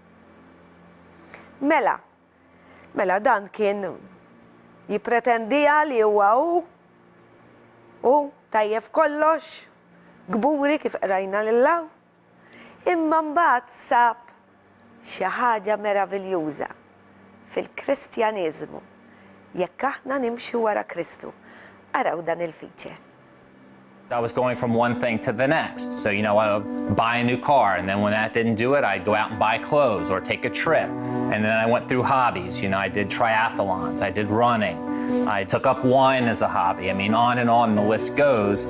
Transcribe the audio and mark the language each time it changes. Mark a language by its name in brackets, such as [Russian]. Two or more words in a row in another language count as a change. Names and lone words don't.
[Maltese] Mela dan kien jippretendija li huwa u tajjeb kollox, gburi kif qrajna lillaw. Imma mbagħad sab xi ħaġa meraviljuża fil-Kristjaniżmu jekk aħna nimxu wara Kristu. Araw dan il-feature. [English] I was going from one thing to the next. So, I would buy a new car, and then when that didn't do it, I'd go out and buy clothes or take a trip. And then I went through hobbies. I did triathlons, I did running, I took up wine as a hobby. On and on the list goes.